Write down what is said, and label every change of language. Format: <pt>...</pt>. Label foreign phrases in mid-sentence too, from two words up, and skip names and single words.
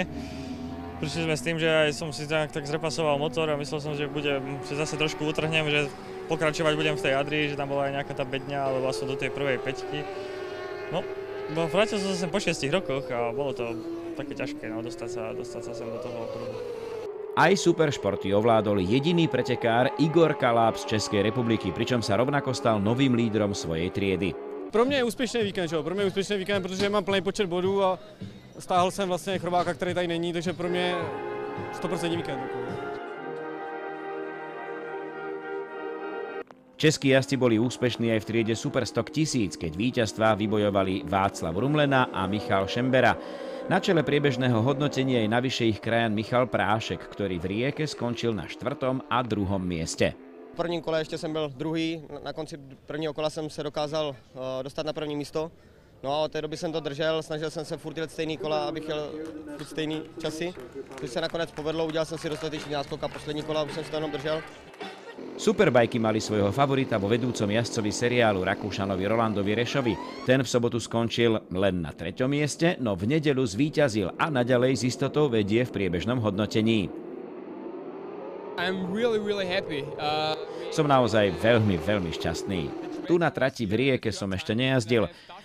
<sk>Prišli sme s tým, že aj som si tak zrepasoval motor a myslel som, že zase trošku utrhnem, že pokračovať budem v tej Adrii, že tam bola aj nejaká tá bedňa, alebo som do tej prvej peťky. No, vrátil som sa sem po 6 rokoch a bolo to také ťažké, no, dostať sa sem do toho okruhu. Aj Superšporty ovládol jediný pretekár Igor Kaláb z Českej republiky, pričom sa rovnako stal novým lídrom svojej triedy.</sk> <cs>Pro mě je úspěšný víkend, Pro mě je úspěšný víkend, protože mám plný počet bodů a stáhl jsem vlastně Chrobáka, který tady není, takže pro mě 100% víkend.</cs> <sk>Českí jazdci boli úspešní aj v triede Superstock 1000, keď víťazstvá vybojovali Václav Rumlena a Michal Šembera. Na čele priebežného hodnotenia je navyše ich krajan Michal Prášek, ktorý v Rieke skončil na 4. a 2. mieste.</sk> <cs>V prvním kole ještě jsem byl druhý, na konci prvního kola jsem se dokázal dostat na první místo. No a od té doby jsem to držel, snažil jsem se furt jít stejný kola, abych jel furt stejný časy. Což se nakonec povedlo, udělal jsem si dostatečný náskok a poslední kola už jsem se to jenom držel.</cs> <sk>Superbajky mali svojho favorita vo vedúcom jazdcovi seriálu Rakúšanovi Rolandovi Rešovi. Ten v sobotu skončil len na 3. mieste, no v nedeľu zvíťazil a naďalej s istotou vedie v priebežnom hodnotení. Som naozaj veľmi šťastný. Tu na trati v Rieke som ešte nejazdil.</sk>